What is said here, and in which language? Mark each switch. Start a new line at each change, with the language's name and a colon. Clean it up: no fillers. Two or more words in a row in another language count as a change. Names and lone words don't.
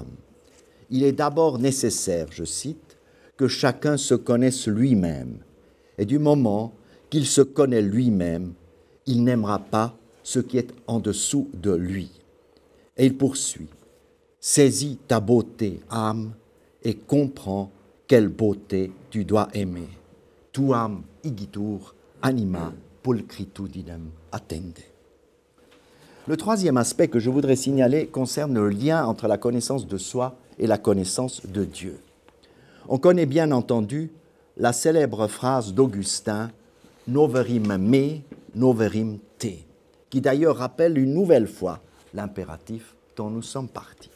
French: Il est d'abord nécessaire, je cite, que chacun se connaisse lui-même, et du moment qu'il se connaît lui-même, il n'aimera pas ce qui est en dessous de lui. Et il poursuit, « Saisis ta beauté, âme, et comprends quelle beauté tu dois aimer.
Latin: Tuam igitur anima pulchritudinem attende.
French: » Le troisième aspect que je voudrais signaler concerne le lien entre la connaissance de soi et la connaissance de Dieu. On connaît bien entendu la célèbre phrase d'Augustin «
Latin: Noverim me, noverim te
French: », qui d'ailleurs rappelle une nouvelle fois l'impératif dont nous sommes partis.